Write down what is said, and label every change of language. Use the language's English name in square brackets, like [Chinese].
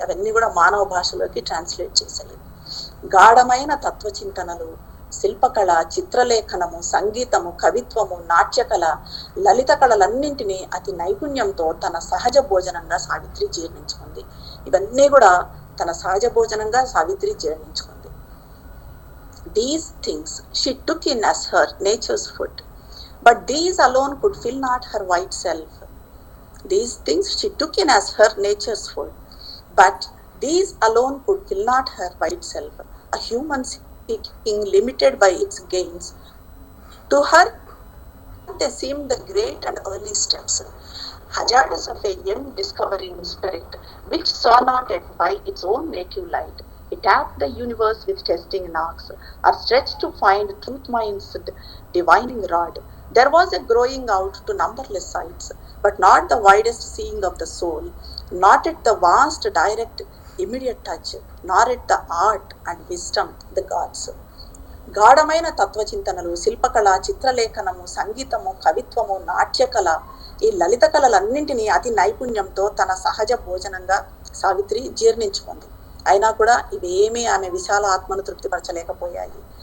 [Telugu] అవన్నీ కూడా మానవ భాషలోకి ట్రాన్స్లేట్ చేశాయి. గాఢమైన తత్వచింతనలు, శిల్పకళ, చిత్రలేఖనము, సంగీతము, కవిత్వము, నాట్యకళ, లలిత కళలన్నింటినీ అతి నైపుణ్యంతో తన సహజ భోజనంగా సావిత్రి జీర్ణించుకుంది. ఇవన్నీ కూడా తన సహజ భోజనంగా Savitri జీర్ణించుకుంది. [English] These things she took in as her nature's food, but these alone could fill not her white self. These things she took in as her nature's food, but these alone could fill not her white self. A human seeking limited by its gains, to her they seemed the great and early steps, hazardous of a young discovering spirit, which saw not yet by its own native light. It tapped the universe with testing knocks, or stretched to find truth mind's divining rod. There was a growing out to numberless sights, but not the widest seeing of the soul, not at the vast direct immediate touch, nor at the art and wisdom the gods. [Telugu] గాఢమైన తత్వచింతనలు, శిల్పకళ, చిత్రలేఖనము, సంగీతము, కవిత్వము, నాట్యకళ, ఈ లలిత కళలన్నింటినీ అతి నైపుణ్యంతో తన సహజ భోజనంగా సావిత్రి జీర్ణించుకుంది. అయినా కూడా ఇవేమీ ఆమె విశాల ఆత్మను తృప్తిపరచలేకపోయాయి.